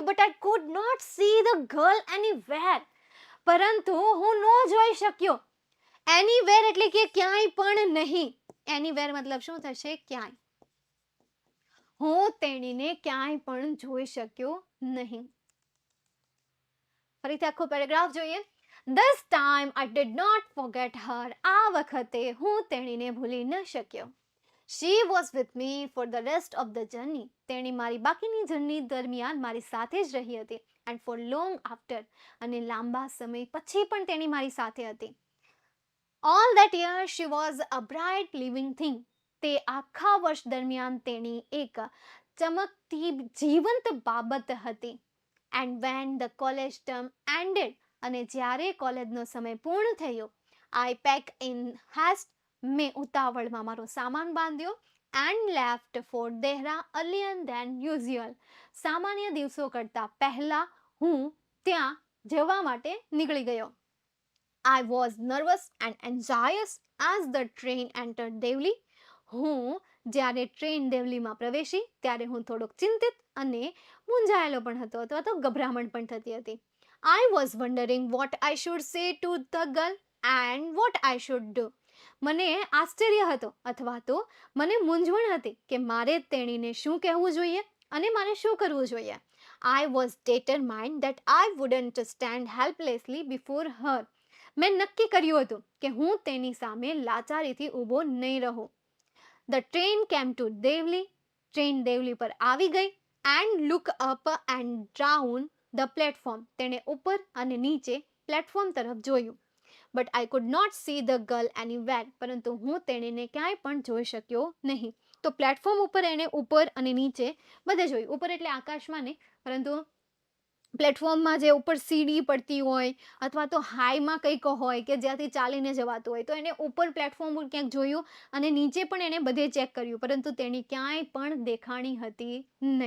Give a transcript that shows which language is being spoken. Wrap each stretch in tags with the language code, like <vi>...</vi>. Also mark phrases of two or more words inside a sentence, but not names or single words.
<en>but I could not see the girl anywhere.</en> <gu>પરંતુ હું ન જોઈ શક્યો. એનીવેર એટલે કે ક્યાંય પણ નહીં. એનીવેર મતલબ શું થશે? ક્યાંય. હું તેણીને ક્યાંય પણ જોઈ શક્યો નહીં. ફરીથી આખો પેરેગ્રાફ જોઈએ.</gu> <en>This time I did not forget her.</en> <gu>આ વખતે હું તેણીને ભૂલી ન શક્યો.</gu> <en>She was with me for the rest of the journey.</en> <gu>તેણી મારી બાકીની જર્ની દરમિયાન મારી સાથે જ રહી હતી.</gu> <en>And for long after.</en> <gu>અને લાંબા સમય પછી પણ તેણી મારી સાથે હતી.</gu> <en>All that year she was a bright living thing.</en> <gu>તે આખા વર્ષ દરમિયાન તેણી એક ચમકતી જીવંત બાબત હતી.</gu> <en>And when the college term ended</en> <gu>અને જ્યારે કોલેજનો સમય પૂર્ણ થયો,</gu> <en>I packed in haste.</en> <gu>મેં ઉતાવળમાં મારો સામાન બાંધ્યો.</gu> <en>And left for Dehra earlier than usual.</en> <gu>સામાન્ય દિવસો કરતાં પહેલા હું ત્યાં જવા માટે નીકળી ગયો.</gu> <en>I was nervous and anxious as the train entered Devli.</en> <gu>હું જ્યારે ટ્રેન દેવલીમાં પ્રવેશી ત્યારે હું થોડોક ચિંતિત અને મૂંઝાયેલો પણ હતો અથવા તો ગભરામણ પણ થતી હતી.</gu> <en>I was wondering what I should say to the girl and what I should do.</en> <gu>મને આશ્ચર્ય હતો અથવા તો મને મૂંઝવણ હતી કે મારે તેણીને શું કહેવું જોઈએ અને મારે શું કરવું જોઈએ.</gu> <en>I was determined that I wouldn't stand helplessly before her.</en> <gu>મેં નક્કી કર્યું હતું કે હું તેની સામે લાચારીથી ઊભો નહીં રહું.</gu> <en>The train came to Devli.</en> <gu>ટ્રેન દેવલી પર આવી ગઈ.</gu> <en>And look up and down the platform.</en> <gu>તેણે ઉપર અને નીચે પ્લેટફોર્મ તરફ જોયું.</gu> <en>But I could not see the girl anywhere.</en> <gu>પરંતુ હું તેણીને ક્યાંય પણ જોઈ શક્યો નહીં. તો પ્લેટફોર્મ ઉપર એણે ઉપર અને નીચે બધે જોયું. ઉપર એટલે આકાશમાં નહીં, પરંતુ પ્લેટફોર્મમાં જે ઉપર સીડી પડતી હોય અથવા તો હાઈમાં કંઈક હોય કે જ્યાંથી ચાલીને જવાતું હોય, તો એને ઉપર પ્લેટફોર્મ પર ક્યાંક જોયું અને નીચે પણ એને બધે ચેક કર્યું, પરંતુ તેની ક્યાંય પણ દેખાણી હતી નહીં.</gu>